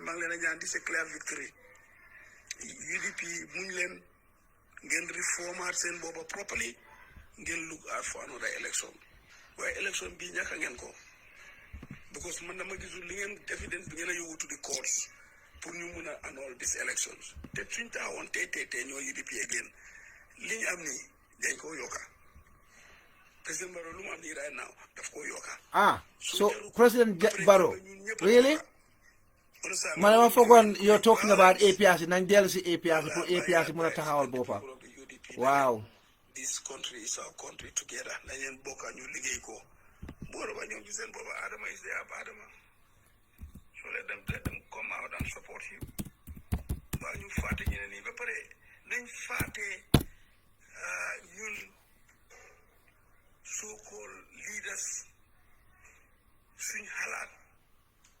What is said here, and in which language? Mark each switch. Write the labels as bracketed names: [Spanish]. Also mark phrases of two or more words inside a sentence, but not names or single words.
[Wolof] maa ngi leen a ñaan di c'est [English] clear victory [Wolof] UDP muñ leen ngeen reformat seen boppa properly ngeen [English] look out for another election [Wolof] waaye election bi ñàkk ngeen ko because man dama gisul li ngeen evidence bi ngeen a yóbbu [English] to the courts [Wolof] pour ñu mun a [English] annul these elections [Wolof] te suñ taxawoon tey ñoo UDP again li ñu am nii dañ koo yokka président Barrow lu mu am nii [English] right now [Wolof] daf koo yokka [English] so President Barrow really [Wolof] man dama foogoon [English] you're talking about [Wolof] APRC nañ dellu si APRC pour APRC mun a taxawal boppam waaw [English] this country is our country together [Wolof] nañ leen bokka ñu liggéey ko boora ba ñoom ci seen boppa Adama is there Adama [English] so let them come out and support you [Wolof] waa ñu fàtte ñeneen yi ba pare nañ fàtte ñun [English] so-called leaders [Wolof] suñ xalaat